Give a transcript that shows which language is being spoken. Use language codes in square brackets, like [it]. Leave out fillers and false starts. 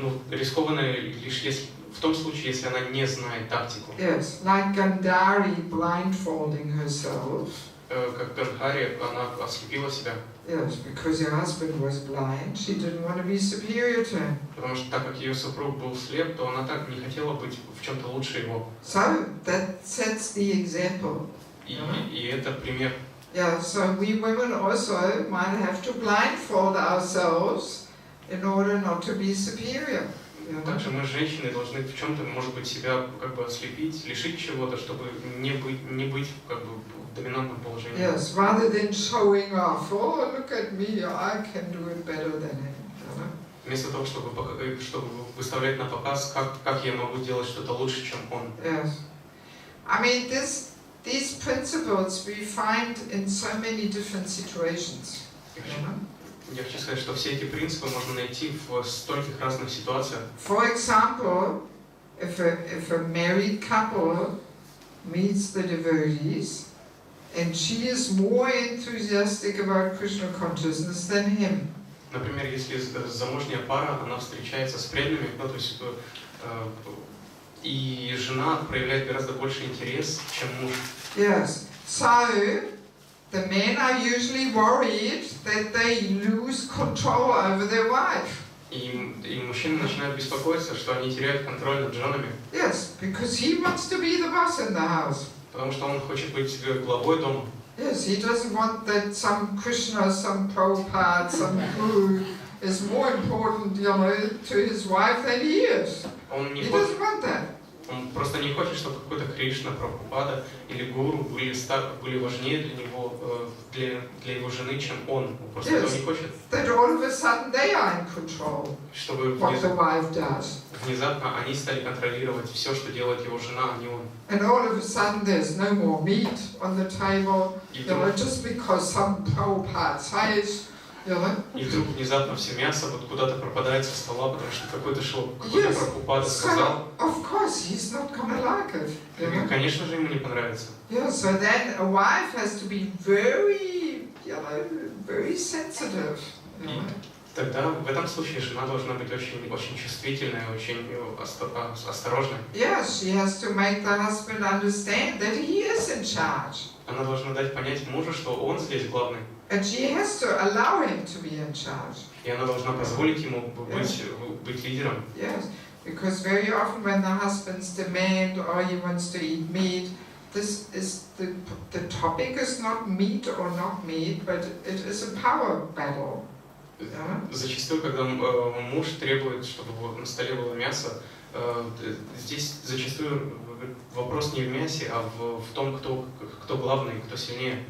[ru] Рискованное лишь в том случае, если она не знает тактику. [en] Yes, like Gandhari blindfolding herself. [ru] Как Ганхари, она ослепила себя. [en] Yes, because her husband was blind, she didn't want to be superior to him. [ru] Потому что так как ее супруг был слеп, то она так не хотела быть в чем-то лучше его. [en] So that sets the example. [ru] И это пример. [en] Yeah, so we women also might have to blindfold ourselves in order not to be superior. [ru] Также мы, женщины, должны в чем-то, может быть, себя ослепить, лишить чего-то, чтобы не быть в доминантном положении. [en] Yes, rather than showing off, oh, look at me, I can do it better than him. [ru] Вместо того, чтобы выставлять на показ, как я могу делать что-то лучше, чем он. [en] Yes. I mean, these principles we find in so many different situations. [ru] Я хочу сказать, что все эти принципы можно найти в стольких разных ситуациях. [en] For example, if a married couple meets the devotees, and she is more enthusiastic about Krishna consciousness than him. [ru] Например, если замужняя пара, она встречается с преданными, то есть и жена проявляет гораздо больше интерес, чем муж. [en] Yes. So the men are usually worried that they lose control over their wife. [ru] И мужчины начинают беспокоиться, что они теряют контроль над женами. [en] Yes, because he wants to be the boss in the house. [ru] Потому что он хочет быть главой дома. [en] Yes, he doesn't want that some Krishna, some Prabhupada, some guru is more important, to his wife than he is. He doesn't want that. [ru] Он просто не хочет, чтобы какой-то Кришна, Прабхупада или гуру были важнее для него, для его жены, чем он. Он просто этого не хочет. [en] That all of a sudden they are in control. [ru] Чтобы [en] what the wife does. [ru] Внезапно они стали контролировать все, что делает его жена, а не он. [en] And all of a sudden there's no more meat on the table, just because some Prabhupada says. [ru] И вдруг внезапно все мясо куда-то пропадает со стола, потому что какой-то Прабхупада сказал. [en] Of course, he's not going to like it. You know? [ru] Конечно же, ему не понравится. [en] Yeah, so then a wife has to be very, very sensitive. You know? [ru] Тогда в этом случае жена должна быть очень чувствительной, очень осторожной. [en] Yes, she has to make the husband understand that he is in charge. [ru] Она должна дать понять мужу, что он здесь главный. [en] And she has to allow him to be in charge. [ru] И она должна позволить ему быть лидером. [en] Yes, because very often when the husbands demand or he wants to eat meat, this is the topic is not meat or not meat, but it is a power battle. [ru] Зачастую, когда муж требует, чтобы на столе было мясо, здесь зачастую вопрос не в мясе, а в том, кто главный, кто сильнее.